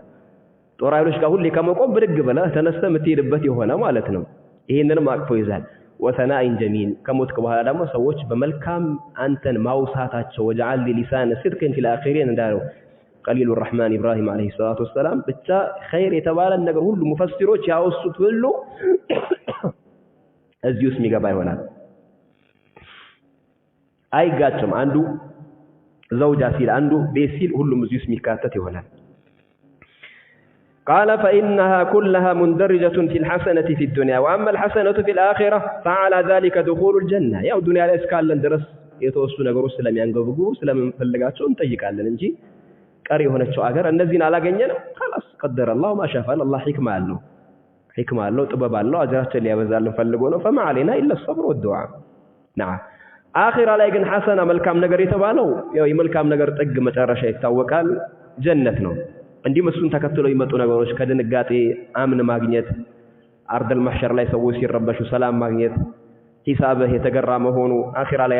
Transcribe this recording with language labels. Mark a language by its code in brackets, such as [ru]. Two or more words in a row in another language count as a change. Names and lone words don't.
[am] ጦር ኃይሎች ጋር ሁሌ ከመቆም ብድግ ብለህ ተነስተህ የምትሄድበት የሆነ ማለት ነው። ይሄንንም አቅፎ ይዛል። [ar] وثناء جميل [am] ከሞትክ በኋላ ደግሞ ሰዎች በመልካም አንተን ማውሳታቸው [ar] واجعل لي لسان صدق في الآخرين [am] እንዳለው ቀሊሉ الرحمن ኢብራሂም [ar] عليه الصلاة والسلام [am] ብቻ ኸይር የተባለ ነገር ሁሉ ሙፈሲሮች ያወሱት ሁሉ እዚህ ውስጥ የሚገባ ይሆናል። አይጋጭም። አንዱ ዘውጃ ሲል አንዱ ቤት ሲል ሁሉም እዚህ ውስጥ የሚካተት ይሆናል። [ar] قال فإنها كلها مندرجة في الحسنة في الدنيا وأما الحسنة في الآخرة فعلى ذلك دخول الجنة [am] ያው ዱንያ ላይ እስካለን ድረስ የተወሰኑ ነገሮች ስለሚያንገበጉ ስለምንፈልጋቸው እንጠይቃለን እንጂ ቀሪ የሆነችው አገር እነዚህን አላገኘንም [ar] خلاص قدر الله ما شاء فعل الله حكمة [am] አለው ጥበብ አለው አጅራችን ሊያበዛልን ፈልጎ ነው [ar] فما علينا إلا الصبر والدعاء [am] نعم አኺራ ላይ ግን ሐሰና መልካም ነገር የተባለው ያው የመልካም ነገር ጥግ መጨረሻ ይታወቃል ጀነት ነው። እንዲህ መስሉን ተከትለው ይመጡ ነገሮች ከድንጋጤ አምን ማግኘት አርደል ማህሸር ላይ ሰዎች ሲረበሹ ሰላም ማግኘት ሂሳብህ የተገራ መሆኑ አኺራ ላይ